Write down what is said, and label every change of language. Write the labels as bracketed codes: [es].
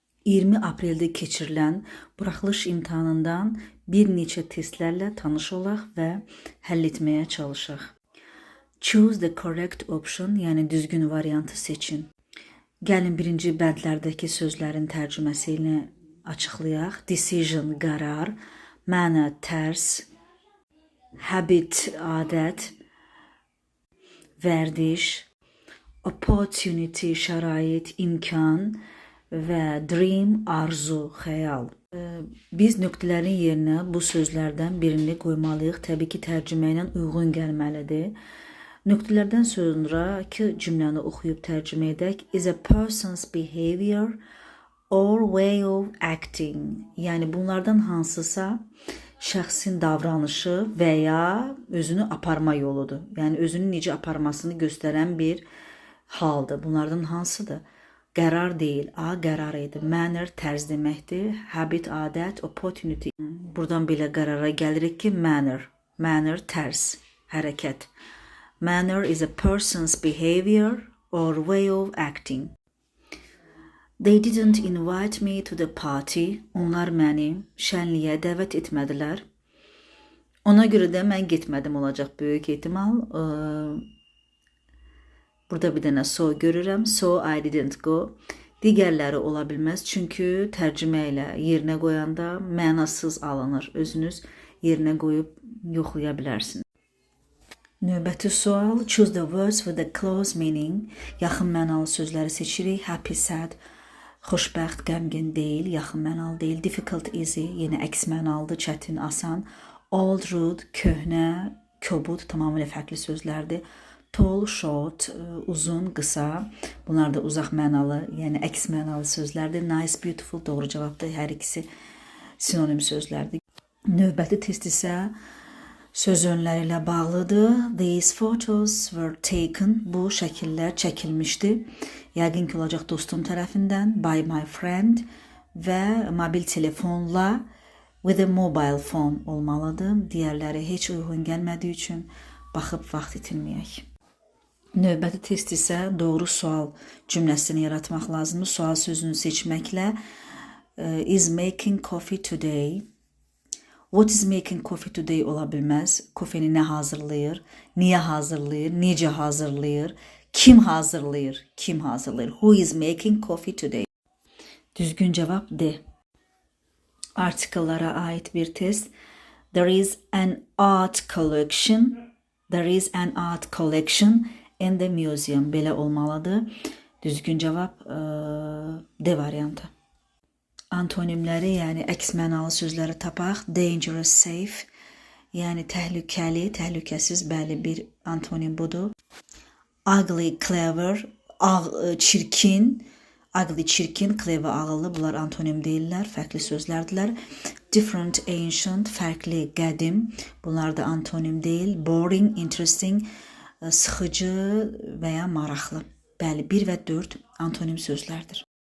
[az] 20 apreldə keçirilən buraxılış imtahanından bir neçə testlərlə tanış olaq və həll etməyə çalışaq. [en] Choose the correct option, [az] yəni düzgün variantı seçin. Gəlin birinci bəndlərdəki sözlərin tərcüməsi ilə açıqlayaq. Decision, qərar, manner, tərs, habit, adət, vərdiş, opportunity, şərait, imkan və dream, arzu, xəyal. Biz nöqtələrin yerinə bu sözlərdən birini qoymalıyıq. Təbii ki, tərcümə ilə uyğun gəlməlidir. Nöqtələrdən sonraki cümləni oxuyub tərcümə edək. [en] Is a person's behavior or way of acting. [az] Yəni bunlardan hansısa şəxsin davranışı və ya özünü aparma yoludur. Yəni özünü necə aparmasını göstərən bir haldır. Bunlardan hansıdır? Qərar deyil. A, qərar idi. Manner tərz deməkdir. Habit, adət, opportunity. Buradan belə qərara gəlirik ki, manner. Manner tərz, hərəkət. [en] Manner is a person's behavior or way of acting. They didn't invite me to the party. [az] Onlar məni şənliyə dəvət etmədilər. Ona görə də mən getmədim olacaq böyük ehtimal. Burada bir dənə so görürəm. [en] So I didn't go. [az] Digərləri ola bilməz. Çünki tərcümə ilə yerinə qoyanda mənasız alınır. Özünüz yerinə qoyub yoxlaya bilərsiniz. Növbəti sual. [en] Choose the words with a close meaning. [az] Yaxın mənalı sözləri seçirik. Happy, sad, xoşbəxt, qəmgin deyil. Yaxın mənalı deyil. Difficult, easy. Yenə əks mənalıdır. Çətin, asan. Old, rude, köhnə, kobud. Tamamilə fərqli sözlərdir. Tall, short, uzun, qısa. Bunlar da uzaq mənalı, yəni əks mənalı sözlərdir. Nice, beautiful, doğru cavabdır. Hər ikisi sinonim sözlərdir. Növbəti test isə söz önləri ilə bağlıdır. [en] These photos were taken. [az] Bu şəkillər çəkilmişdi. Yəqin ki, olacaq dostum tərəfindən. [en] By my friend [az] və mobil telefonla [en] with a mobile phone [az] olmalıdır. Digərləri heç uyğun gəlmədiyi üçün baxıb vaxt itirməyək. Növbəti test isə doğru sual cümləsini yaratmaq lazımdır. Sual sözünü seçməklə [en] is making coffee today. What is making coffee today [az] ola bilməz. Kofeni nə hazırlayır, niyə hazırlayır, necə hazırlayır, kim hazırlayır, kim hazırlayır. [en] Who is making coffee today? [az] Düzgün cavab D. Artikellara ait bir test. [en] There is an art collection. There is an art collection in the museum. [az] Belə olmalıdır. Düzgün cavab D variantı. Antonimləri, yəni əks mənalı sözləri tapaq. Dangerous, safe, yəni təhlükəli, təhlükəsiz, bəli bir antonim budur. Ugly, clever, çirkin, ugly, çirkin, clever, ağıllı. Bunlar antonim deyirlər, fərqli sözlərdirlər. Different, ancient, fərqli, qədim. Bunlar da antonim deyil. Boring, interesting, sıxıcı və ya maraqlı. Bəli, 1 və 4 antonim sözlərdir.